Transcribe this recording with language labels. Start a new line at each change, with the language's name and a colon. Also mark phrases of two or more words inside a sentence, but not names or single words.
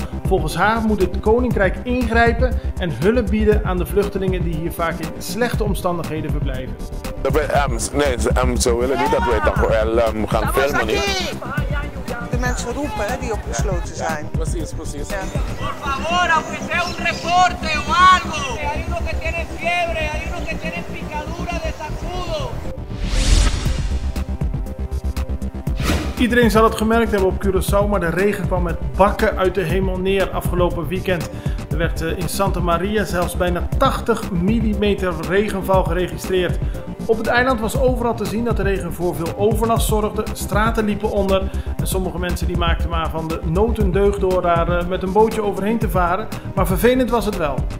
Dutch: Volgens haar moet het Koninkrijk ingrijpen en hulp bieden aan de vluchtelingen die hier vaak in slechte omstandigheden verblijven. De mensen roepen die opgesloten zijn. Precies. Ja.
Spanish: Por favor, aunque sea un reporte o algo. Hay uno que tiene fiebre, hay uno que tiene picadura de zancudo.
Dutch: Iedereen zal het gemerkt hebben op Curaçao, maar de regen kwam met bakken uit de hemel neer afgelopen weekend. Er werd in Santa Maria zelfs bijna 80 mm regenval geregistreerd. Op het eiland was overal te zien dat de regen voor veel overlast zorgde, straten liepen onder en sommige mensen die maakten maar van de nood een deugd door daar met een bootje overheen te varen, maar vervelend was het wel.